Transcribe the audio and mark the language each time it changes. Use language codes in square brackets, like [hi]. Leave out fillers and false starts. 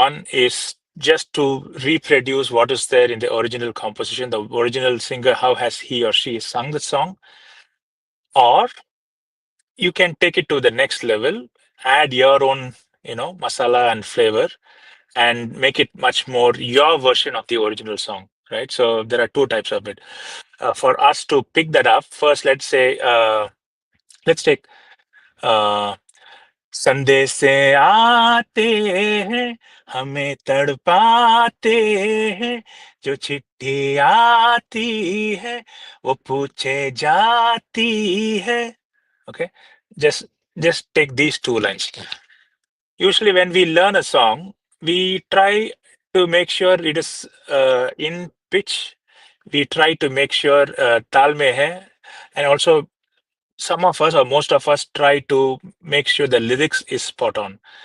[en] One is just to reproduce what is there in the original composition, the original singer, how has he or she sung the song, or you can take it to the next level, add your own, masala and flavor, and make it much more your version of the original song, right? So there are two types of it. For us to pick that up, first, let's take uh, [hi] संदेश से आते हैं, हमें तड़पाते हैं, जो चिट्ठी आती है वो पूछे जाती है. [en] Okay, just just take these two lines. Usually when we learn a song, we try to make sure it is in pitch. We try to make sure [hi] tal mein hai, [en] and also some of us or most of us try to make sure the lyrics is spot on.